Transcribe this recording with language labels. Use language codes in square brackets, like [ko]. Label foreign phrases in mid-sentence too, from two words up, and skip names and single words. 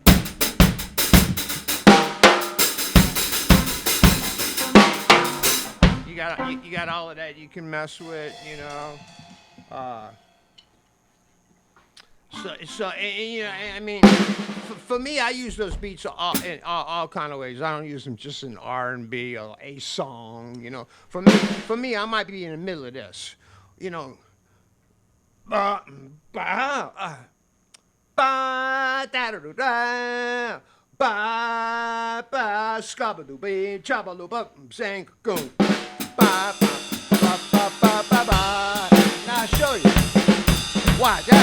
[en] You got all of that you can mess with, you know. You know, I mean, for me, I use those beats in all kind of ways. I don't use them just in R&B or a song, you know. For me, I might be in the middle of this, you know. Ba da da da ba scabadoo be chabaloo ba sing go ba ba ba ba ba ba. Now I'll show you. Why?